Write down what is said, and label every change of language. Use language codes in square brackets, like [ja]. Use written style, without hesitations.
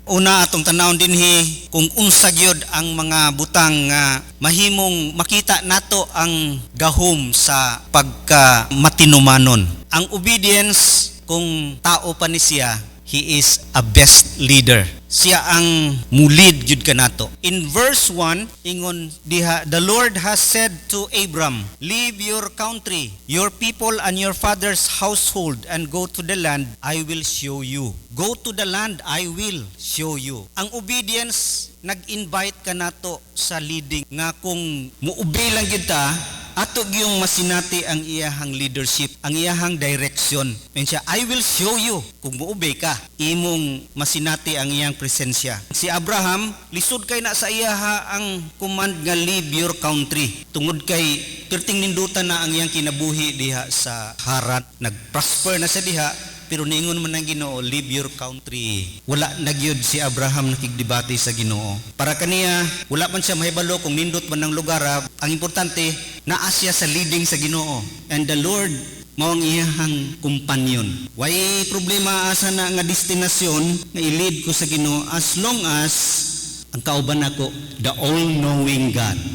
[ceb] Una atong tanawon dinhi kung unsa gyud ang mga butang nga mahimong makita nato ang gahom sa pagka matinumanon. Ang obedience, kung tao pa ni siya, [en] he is a best leader. [ceb] Siya ang mulid gyud kanato. [en] In verse 1, [ceb] ingon diha, [en] the Lord has said to Abram, leave your country, your people and your father's household and go to the land I will show you. Go to the land I will show you. [ceb] Ang obedience, nag-invite kanato sa leading nga kung muobey lang gyud ta, ato gyung masinati ang iyahang leadership, ang iyahang direction. Mensya, [en] I will show you. [ceb] Kung muobey ka, imong masinati ang iyang presensya. Si Abraham, lisod kay na sa iyaha ang command nga [en] leave your country. [ceb] Tungod kay perting nindutan na ang iyang kinabuhi diha sa Haran. Nag-prosper na sa diha, pero niingon man ng Ginoo, [en] leave your country. [ceb] Wala nagyud si Abraham nakigdebate sa Ginoo. Para kaniya, wala man siya mahibalo kung nindot man ng lugar. Ang importante, naa siya sa leading sa Ginoo. [en] And the Lord [ceb] mao ang iyahang [en] companion. [ceb] Way problema asa na nga destinasyon nga i-lead ko sa Ginoo as long as ang kauban ako, [en] the all-knowing God.